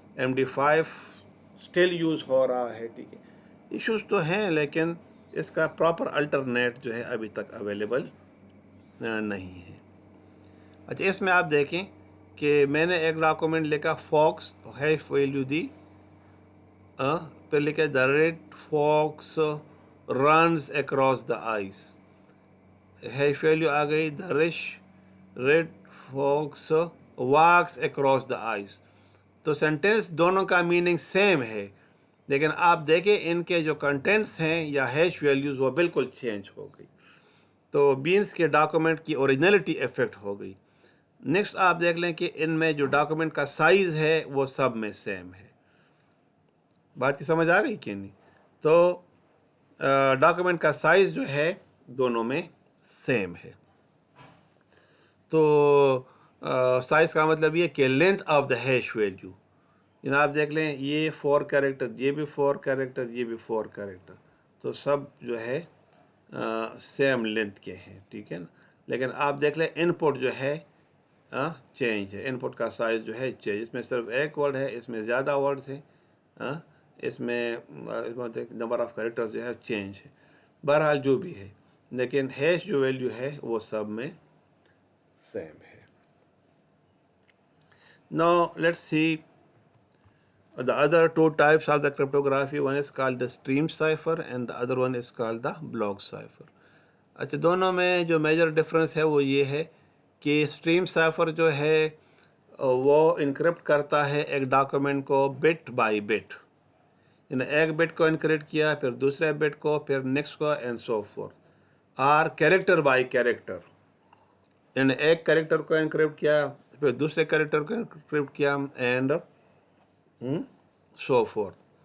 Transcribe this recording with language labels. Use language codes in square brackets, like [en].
[ur] MD5 still use ہو رہا ہے. ٹھیک ہے، ایشوز تو ہیں لیکن اس کا پراپر الٹرنیٹ جو ہے ابھی تک اویلیبل نہیں ہے. اچھا، اس میں آپ دیکھیں کہ میں نے ایک ڈاکومنٹ لکھا فاکس، ہیش ویلیو دی، پھر لکھا [en] The red fox runs across the ice. [ur] Hash value آ گئی [en] The red fox walks across the ice. [ur] تو سینٹینس دونوں کا میننگ سیم ہے، لیکن آپ دیکھیں ان کے جو کنٹینٹس ہیں یا ہیش ویلیوز وہ بالکل چینج ہو گئی. تو بینس کے ڈاکومنٹ کی اوریجنلٹی افیکٹ ہو گئی. نیکسٹ آپ دیکھ لیں کہ ان میں جو ڈاکومنٹ کا سائز ہے وہ سب میں سیم ہے. بات کی سمجھ آ گئی کہ نہیں؟ تو ڈاکومنٹ کا سائز جو ہے دونوں میں سیم ہے. تو سائز کا مطلب یہ کہ [en] Length of the hash value. [ur] جناب دیکھ لیں یہ 4 کیریکٹر، یہ بھی 4 کیریکٹر، یہ بھی 4 کیریکٹر، تو سب جو ہے سیم لینتھ کے ہیں، ٹھیک ہے نا. لیکن آپ دیکھ لیں ان پٹ جو ہے چینج ہے، ان پٹ کا سائز جو ہے چینج. اس میں صرف ایک ورڈ ہے، اس میں زیادہ ورڈز ہیں، اس میں نمبر آف کیریکٹرز جو ہے چینج ہے. بہرحال جو بھی ہے، لیکن ہیش جو ویلیو ہے وہ سب میں سیم ہے. [en] Now let's see the other two types of the cryptography. One is called the stream cipher and the other one is called the block cipher. [ur] اچھا دونوں میں جو میجر ڈفرنس ہے وہ یہ ہے کہ اسٹریم سائفر جو ہے وہ انکرپٹ کرتا ہے ایک ڈاکومنٹ کو بٹ بائی بٹ، یعنی ایک بٹ کو انکرپٹ کیا پھر دوسرے بٹ کو پھر نیکسٹ کو اینڈ سو فورتھ، اور کیریکٹر بائی کیریکٹر، یعنی ایک کیریکٹر کو انکرپٹ کیا پھر دوسرے کیریکٹر کو انکرپٹ کیا اینڈ سو فورتھ.